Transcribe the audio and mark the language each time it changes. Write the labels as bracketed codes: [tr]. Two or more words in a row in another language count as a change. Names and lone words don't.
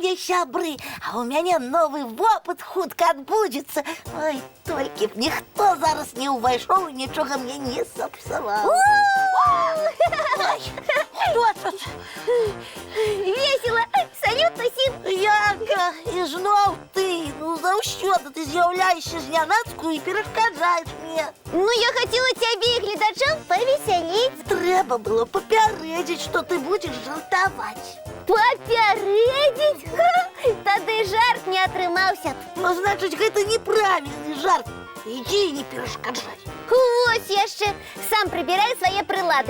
[be] сябры, [ru] а у меня новый опыт [be] хутка адбудзецца. Ой, толькі б ніхто зараз не ўвайшоў і нічога мне не сапсаваў. Ой, што тут? Весело! Салют усім! Янка, і зноў ты, ну заўсёды ты з'яўляешся знянацку і перашкаджаеш мне. [ru] Ну, я хотела тебе и глядачам повеселить. [be] Трэба было папярэдзіць, што ты будзеш жартаваць. Папярэдзіць? Тады жарт не атрымаўся. Ну, значыць, гэта неправільны жарт. Ідзі і не перашкаджай. Вось яшчэ. Сам прыбірай свае прылады.